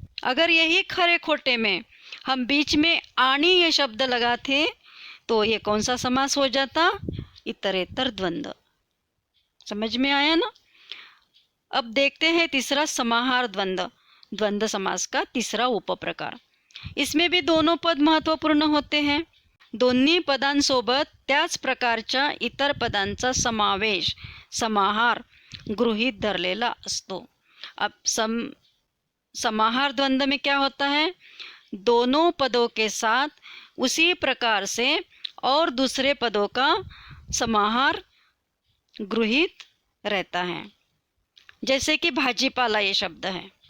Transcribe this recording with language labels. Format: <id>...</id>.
<hi>अगर यही खरे खोटे में हम बीच में आणि ये शब्द लगाते तो ये कौन सा समास हो जाता? इतरेतर द्वंद्व। समझ में आया ना? अब देखते हैं तीसरा, समाहार द्वंद्व। द्वंद्व समास का तीसरा उपप्रकार। इसमें भी दोनों पद महत्वपूर्ण होते हैं।</hi> <mr>दोन्ही पदांसोबत त्याच प्रकारच्या इतर पदांचा समावेश, समाहार गृहीत धरलेला असतो।</mr> <hi>अब समाहार द्वंद्व में क्या होता है? दोनों पदों के साथ उसी प्रकार से और दूसरे पदों का समाहार गृहीत रहता है। जैसे कि भाजीपाला ये शब्द है।</hi>